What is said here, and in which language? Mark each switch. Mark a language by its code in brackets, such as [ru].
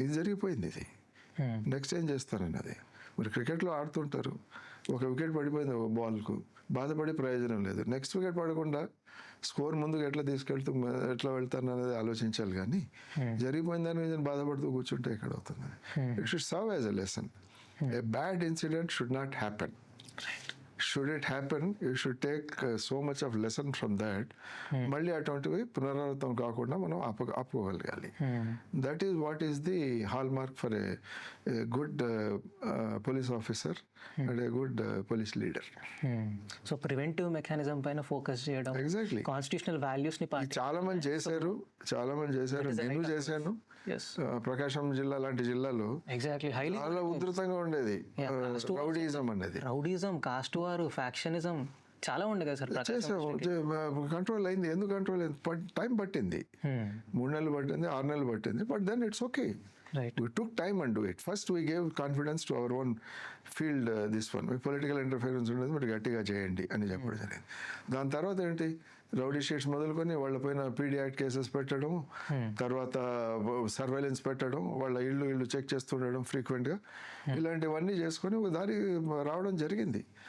[te] ఇది జరిగిపోయింది, ఇది నెక్స్ట్ ఏం చేస్తానని. అది మీరు క్రికెట్లో ఆడుతుంటారు, ఒక వికెట్ పడిపోయింది ఒక బాల్కు, బాధపడి ప్రయోజనం లేదు. నెక్స్ట్ వికెట్ పడకుండా స్కోర్ ముందుకు ఎట్లా వెళ్తాను అనేది ఆలోచించాలి. కానీ జరిగిపోయిన దాని మీద బాధపడుతూ కూర్చుంటే ఎక్కడ అవుతుంది? [en] It should serve as a lesson. A bad incident should not happen. Should it happen, you should take so much of lesson from that. [te] మళ్ళీ అటువంటివి పునరావృతం కాకుండా మనం ఆపుకోగలగాలి. [en] That is what is the hallmark for a good police officer and a good police leader. [te] So preventive mechanism పైన focus చేయడం, [en] exactly [te] constitutional values ని చాలా మంది చేశారు. నేను చేశాను. ప్రకాశం జిల్లా లాంటి జిల్లాలో చాలా ఉధృతంగా ఉండేది రౌడీజం అనేది. రౌడీజం, కాస్ట్ వార్, ఫ్యాక్షనిజం చాలా ఉండే కదా సార్. కంట్రోల్ అయింది. ఎందుకు కంట్రోల్ అయింది? టైం పట్టింది, 3 నెలలు పట్టింది, 6 నెలలు పట్టింది. [en] But then it's okay. We took time and do it. First we gave confidence to our own field, this one. [te] Political interference ఉండేది, మీరు గట్టిగా చేయండి అని చెప్పడం జరిగింది. దాని తర్వాత ఏంటి, రౌడీ షీట్స్ మొదలుకొని వాళ్ళపైన పీడీ యాక్ట్ కేసెస్ పెట్టడం, తర్వాత సర్వేలెన్స్ పెట్టడం, వాళ్ళ ఇళ్ళు చెక్ చేస్తుండడం ఫ్రీక్వెంట్గా, ఇలాంటివన్నీ చేసుకొని ఒక దారి రావడం జరిగింది.